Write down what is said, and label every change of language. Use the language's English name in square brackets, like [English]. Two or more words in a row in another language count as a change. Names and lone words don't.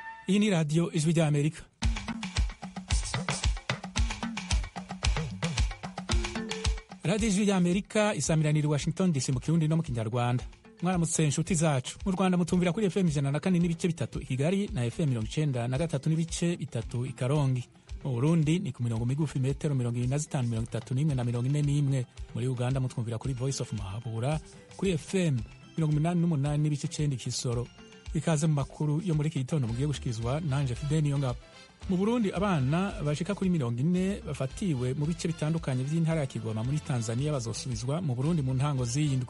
[Kinyarwanda] Iyi ni radiyo ijwi ry'Amerika. Radiyo ijwi ry'Amerika isamiranira i Washington DC mu Kirundi no mu Kinyarwanda. Mwaramutse inshuti zacu. Mu Rwanda mutumvira kuri FM 104 n'ibice bitatu i Kigali na FM 93 n'ibice bitatu i Karongi. [Rundi] Mu Burundi ni ku mirongo migufi metero 25, 31 na 41. [Kinyarwanda] Muri Uganda mutwumvira kuri Voice of Mahabura kuri FM 88 n'ibice 9 Kisoro. [Rundi] Ikaze mu makuru yo muri iki gitondo mugiye gushikirizwa nanje Fideni Yonga. Mu Burundi abana bashika kuri 40 bafatiwe mu bice bitandukanye by'intara ya Kigoma muri Tanzania bazosubizwa mu Burundi mu ntango z'indwi.